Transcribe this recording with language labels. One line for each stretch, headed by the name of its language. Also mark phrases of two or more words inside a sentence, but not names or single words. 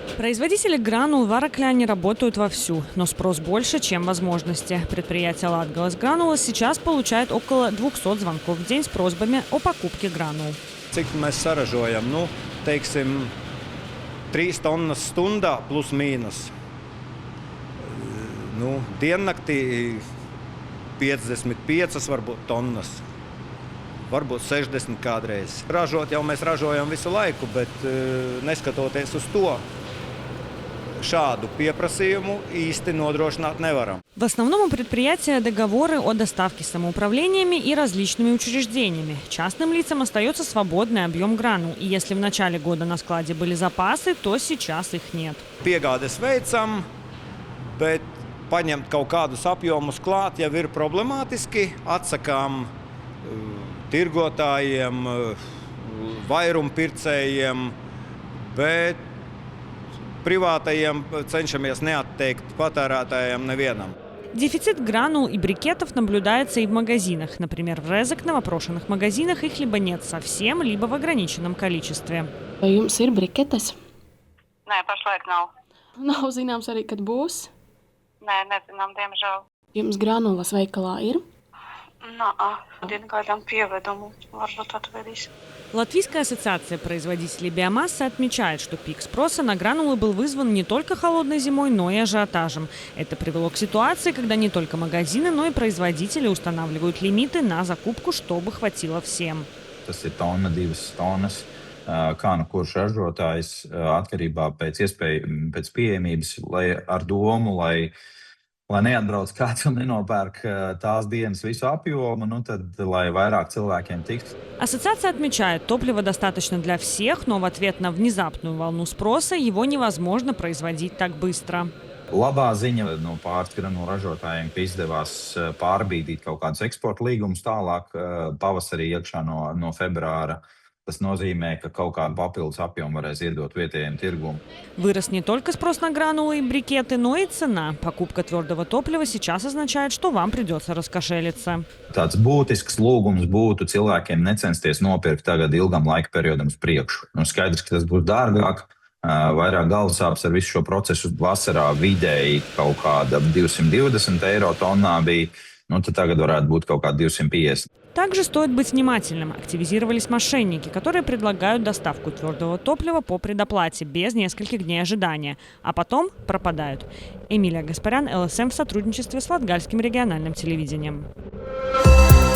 Russian: Производители гранул в Аракляне работают вовсю, но спрос больше, чем возможности. Предприятие «Латгалас Гранулас» сейчас получает около 200 звонков в день с просьбами о покупке гранул.
Latvian: Cik mēs saražojam? Teiksim, 3 tonnas stundā plus mīnus. Diennaktī 55 varbūt tonnas. Varbūt 60 kādreiz. Ražot jau mēs ražojam visu laiku, bet neskatoties uz to, šādu pieprasījumu īsti nodrošināt nevaram.
Russian: В основном у предприятия договоры о доставке самоуправлениями и различными учреждениями. Частным лицам остается свободный объем гранул. И если в начале года на складе были запасы, то сейчас их нет.
Latvian: Piegādes veicam, bet paņemt kaut kādus apjomus klāt jau ir problemātiski. Atsakām tirgotājiem, vairumpircējiem, bet privātajiem cenšamies neatteikt patērētājiem nevienam.
Russian: Дефицит гранул и брикетов наблюдается и в магазинах. Например, в Резекне в опрошенных магазинах их либо нет совсем, либо в ограниченном количестве.
Latvian: Vai jums ir briketes? Nē, pašlaik nav. Nav zināms arī, kad būs. Nē, nezinām, diemžēl. Jums granulas veikalā ir? Один gaidām pievedumu, varbūt atvedīs.
Russian: Латвийская ассоциация производителей биомассы отмечает, что пик спроса на гранулы был вызван не только холодной зимой, но и ажиотажем. Это привело к ситуации, когда не только магазины, но и производители устанавливают лимиты на закупку, чтобы хватило всем.
Latvian: Tas ir tonna, 2 tonnas, kā nu kurš ražotājs atkarībā pēc pieejamības, lai ar domu, lai neatbrauc kāds un nenopērk tās dienas visu apjomu, tad lai vairāk cilvēkiem tiktu.
Russian: Ассоциация отмечает, топлива достаточно для всех, но в ответ на внезапную волну спроса его невозможно производить так быстро.
Latvian: Labā ziņa no pārtikas ražotājiem, ka izdevās pārbīdīt kaut kādus eksporta līgumus tālāk pavasarī iekšā no februāra. Tas nozīmē, ka kaut kādu papildus apjomu varēs iedot vietējiem tirgum.
Russian: Вырос не только спрос на гранулы и брикеты, но и цена. Покупка твердого топлива сейчас означает, что вам придется раскошелиться.
Latvian: Tāds būtisks lūgums būtu cilvēkiem necensties nopirkt tagad ilgam laika periodam uz priekšu. Skaidrs, ka tas būs dārgāk, vairāk galvasāpes ar visu šo procesu. Vasarā vidēji kaut kāda 220 eiro tonnā bija, tad tagad varētu būt kaut kāda 250.
Russian: Также стоит быть внимательным. Активизировались мошенники, которые предлагают доставку твердого топлива по предоплате без нескольких дней ожидания, а потом пропадают. Эмилия Гаспарян, ЛСМ в сотрудничестве с Латгальским региональным телевидением.